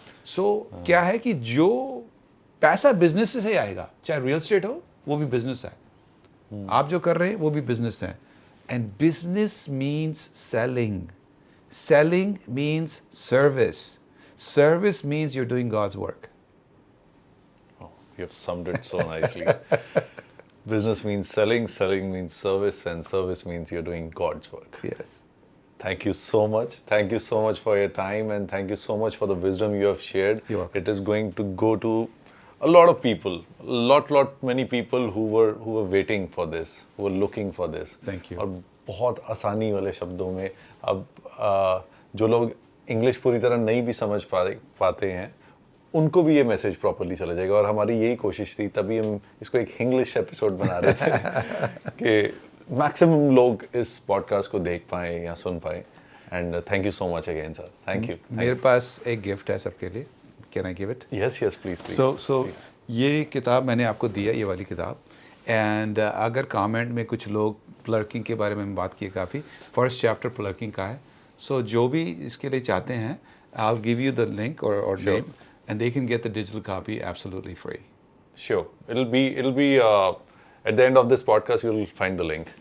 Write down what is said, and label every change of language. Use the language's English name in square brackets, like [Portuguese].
[Hindi] सो क्या है कि जो पैसा बिजनेस से आएगा, चाहे रियल एस्टेट हो वो भी बिजनेस है, आप जो कर रहे हैं वो भी बिजनेस है। [English] And business means selling means service means you're doing God's work. You have summed it so nicely. Business means selling means service, and service means you're doing God's work. Yes. Thank you so much. Thank you so much for your time, and thank you so much for the wisdom you have shared. You're welcome. It is going to go to a lot of people, many people who were waiting for this, who were looking for this. Thank you. [Hindi] और बहुत आसानी वाले शब्दों में अब जो लोग English पूरी तरह नहीं भी समझ पाते हैं उनको भी ये मैसेज प्रॉपर्ली चला जाएगा। और हमारी यही कोशिश थी, तभी हम इसको एक इंग्लिश एपिसोड बना रहे थे कि मैक्सिमम लोग इस पॉडकास्ट को देख पाएँ या सुन पाएँ। [English] And thank you so much again sir, thank you. [Hindi] मेरे पास एक गिफ्ट है सबके लिए, [English] Can I give it? Yes please. [Hindi] सो ये किताब मैंने आपको दिया, ये वाली किताब। एंड अगर कमेंट में कुछ लोग क्लर्किंग के बारे में बात किए काफ़ी, फर्स्ट चैप्टर क्लर्किंग का है। [English] so [Hindi] जो भी इसके लिए चाहते हैं, [English] I will give you the link और name, and they can get the digital copy absolutely free. Sure. It'll be at the end of this podcast, you'll find the link.